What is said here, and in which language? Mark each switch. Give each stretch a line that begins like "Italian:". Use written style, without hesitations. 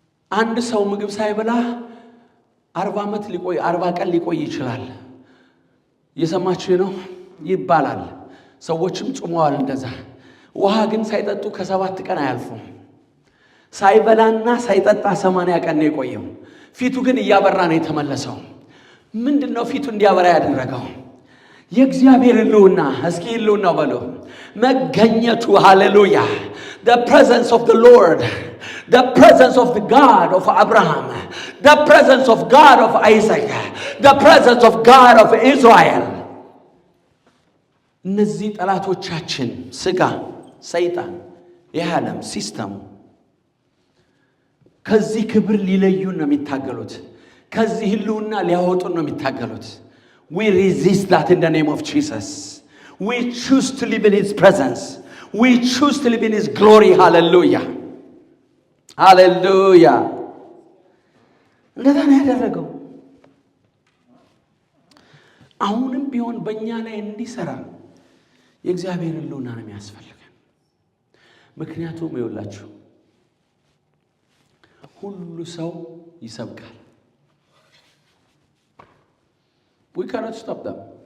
Amharic: አንድ ሰው ምግብ ሳይበላ 40 ዓመት ሊቆይ 40 ቀን ሊቆይ ይችላል። እየሰማችሁ ነው ይባላል። ሰዎችም ጾመዋል እንደዛ። ውሃ ግን ሳይጠጡ ከ7 ቀን አያልፉም። ሳይበላና ሳይጠጣ 80 ቀን ነው የቆየው። ፊቱ ግን እያበራ ነው የተመለሰው። ምንድነው ፊቱ እንዲያበራ ያደረገው? የእግዚአብሔር ሕልውና። እስኪ ሕልውናው በሉ መገኘቱ። ሃሌሉያ።
English: the presence of the Lord, the presence of the God of Abraham, the presence of God of Isaac, the presence of God of Israel.
Amharic: እነዚህ ጠላቶቻችን ስጋ፣ ሰይጣን፣ የዓለም ሲስተም ከዚህ ክብር ሊለዩን ነው የሚታገሉት። ከዚህ ሕልውና ሊያወጡን ነው የሚታገሉት።
English: We resist that in the name of Jesus. We choose to live in His presence. We choose to live in His glory. Hallelujah. Hallelujah.
Amharic: እንደዛ ነው ያደረገው። አሁንም ቢሆን በእኛ ላይ እንዲሰራ የእግዚአብሔር ሕልውና ነው የሚያስፈልገን። ምክንያቱም ይኸውላችሁ ሁሉ ሰው ይሰብካል።
English: we cannot stop them.